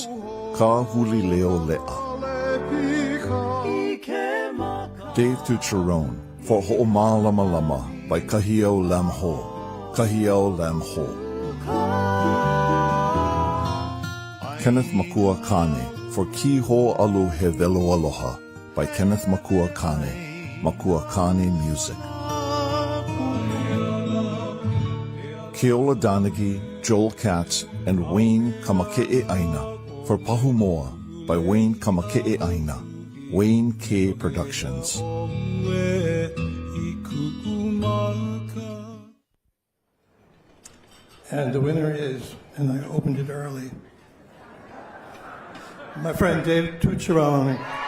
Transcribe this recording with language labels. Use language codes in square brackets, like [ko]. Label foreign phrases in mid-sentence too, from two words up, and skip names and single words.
[en] Ka Huli Leo Le'a. Dave Tucherone for Ho'omalama Lama by Kahiao Lam Ho, Kahiao Lam Ho. Kenneth Makua Kane for Ki Ho Alu He Velo Aloha by Kenneth Makua Kane, Makua Kane Music. Keola Donaghy, Joel Katz, and Wayne Kamake'e Aina for Pahumoa by Wayne Kamake'e Aina, Wayne K Productions. And the winner is, and I opened it early, my friend Dave Tucherone.